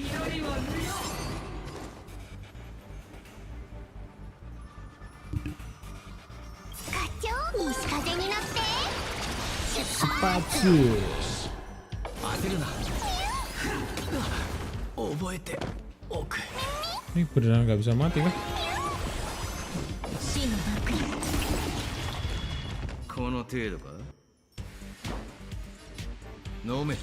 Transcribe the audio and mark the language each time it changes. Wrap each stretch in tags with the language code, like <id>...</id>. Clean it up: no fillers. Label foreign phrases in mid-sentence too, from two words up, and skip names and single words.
<id>Oke,</id> <ja>西風に乗って出発。焦るな。覚えておく。</ja> <id>Ini beneran nggak bisa mati kah?</id> <ja>死の幕よ。この程度か。飲め。</ja>